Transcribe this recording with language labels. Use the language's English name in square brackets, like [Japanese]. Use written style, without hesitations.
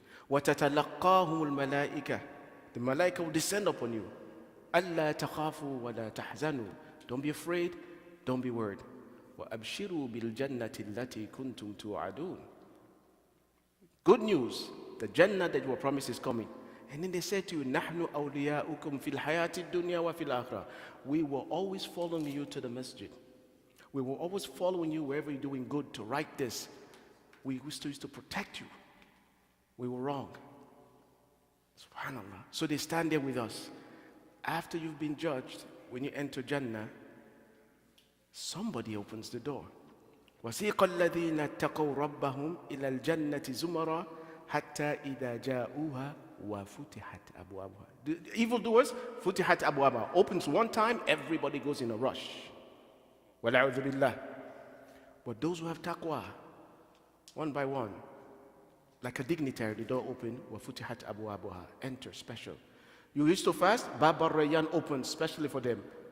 [Arabic] وَتَتَلَقَّاهُمُ الْمَلَائِكَةِ. [English] The malaika will descend upon you. [Arabic] أَلَّا تَخَافُوا وَلَا تَحْزَنُوا. [English] Don't be afraid, don't be worried. [Arabic] وَأَبْشِرُوا بِالْجَنَّةِ الَّتِي كُنْتُمْ تُوعَدُونَ. [English] Good news, the Jannah that you were promised is coming. And then they said to you, [Arabic] نَحْنُ أَوْلِيَاؤُكُمْ فِي الْحَيَاةِ الدُّنْيَا وَفِي الْآخِرَةِ. [English] We were always following you to the masjid. We were always following you wherever you're doing good to write this. We used to protect you. We were wrong. Subhanallah. So they stand there with us. After you've been judged, when you enter Jannah, somebody opens the door. [Arabic] وسيق الذين اتقوا ربهم إلى الجنة زمرا حتى إذا جاءوها وفتحت أبوابها. [English] The evildoers, [Arabic] فتحت أبوابها, [English] opens one time, everybody goes in a rush. [Arabic] وَلَعُوذُ بِاللَّهِ. [English] But those who have taqwa, one by one, like a dignitary, the door open, [Arabic] وَفُتِحَتْ أَبْوَابُهَا, [English] enter, special. You used to fast, Bab al-Rayyan opens, specially for them.